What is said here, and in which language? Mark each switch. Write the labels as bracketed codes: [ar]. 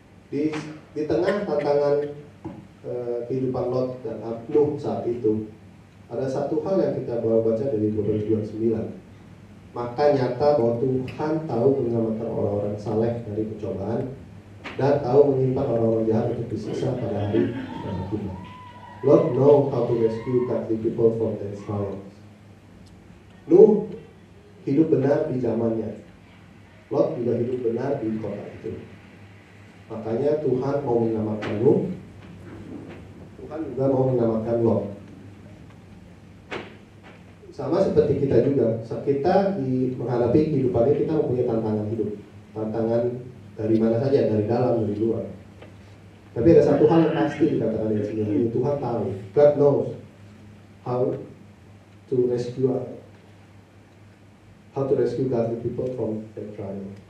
[id] Di tengah tantangan kehidupan Lot dan Nuh saat itu, ada satu hal yang kita baca dari 2:29. Maka nyata bahwa Tuhan tahu menyelamatkan orang-orang saleh dari pencobaan dan tahu menyimpan orang-orang jahat untuk disiksa pada hari Tuhan. [en] Lot know how to rescue godly people from their trials. [id] Nuh hidup benar di zamannya. Lot juga hidup benar di kota itu. Makanya Tuhan mau menyelamatkan Nuh. Tuhan juga mau menyelamatkan Lot. Sama seperti kita juga, saat kita menghadapi kehidupan ini, kita mempunyai tantangan hidup. Tantangan dari mana saja, dari dalam, dari luar. Tapi ada satu hal yang pasti dikatakan di sini, Tuhan tahu. [en] God knows how to rescue godly people from their trial.